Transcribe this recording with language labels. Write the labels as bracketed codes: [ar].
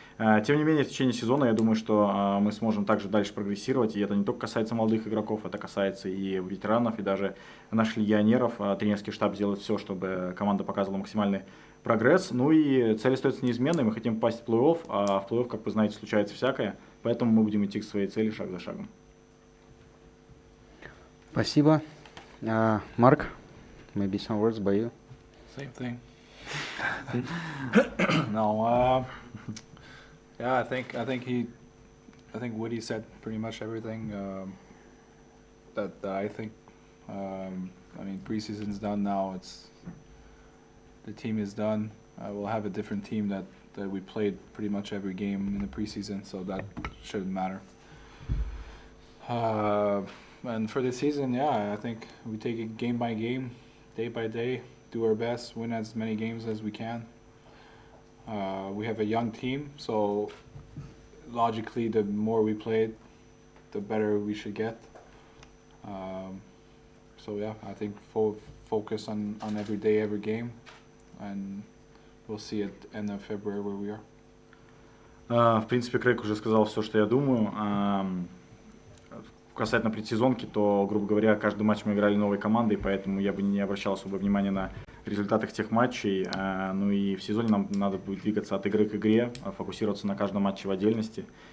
[ru] Тем не менее, в течение сезона я думаю, что мы сможем также дальше прогрессировать, и это не только касается молодых игроков, это касается и ветеранов, и даже наших легионеров. Тренерский штаб сделает все, чтобы команда показывала максимальный прогресс. Ну и цель остается неизменной, мы хотим попасть в плей-офф, а в плей-офф, как вы знаете, случается всякое, Поэтому мы будем идти к своей цели шаг за шагом. Спасибо. [en] Mark, maybe some words by you. Same thing. No, yeah, I think Woody said pretty much everything that I think. I mean, preseason's done now. The team is done. We'll have a different team that we played pretty much every game in the preseason, so that shouldn't matter. And for the season, yeah, I think we take it game by game, day by day, do our best, win as many games as we can. We have a young team, so logically, the more we play, the better we should get. So yeah, I think focus on every day, every game, and we'll see at the end of February where we are. [ru] В принципе, Крэйг уже сказал все, что я думаю. Касательно предсезонки, то, грубо говоря, каждый матч мы играли новой командой, поэтому я бы не обращал особого внимания на результаты тех матчей. Ну и в сезоне нам надо будет двигаться от игры к игре, фокусироваться на каждом матче в отдельности.